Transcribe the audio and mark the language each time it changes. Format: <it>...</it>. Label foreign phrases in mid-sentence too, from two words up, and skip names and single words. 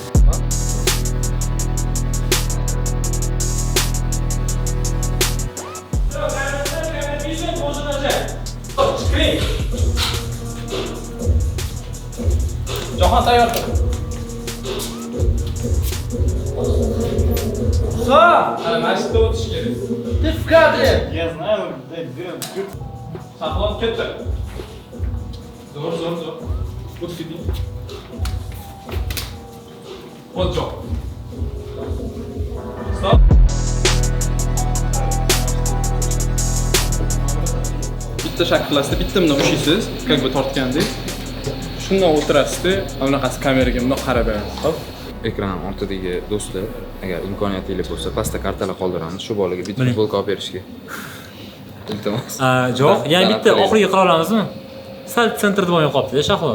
<uz>Jahon tayyor. Ana mashina o'tish kerak.</uz> <ru>Ты в кадре. Я знаю,</ru> <uz>Saqlab ketdi. Zo'r. O't keting. O't jo'q. Stop. Bitta shakllasida bitta bundan ushlaysiz,</uz> <ru>как бы tortgandek.</ru> <uz>Shundan o'tirasizda, bunaqasi kameraga bundoq qarab berasiz. Hop. Ekran ortidagi do'stlar, agar imkoniyatingiz bo'lsa, pastda kartalar qoldiramiz, shu bolaga bitta futbolka olib berishga. Iltimos. Yo'q, yana bitta oxiriga qila olamizmi? Sal sentrda bo'lmay qolibdi-da, Shahlo.</uz>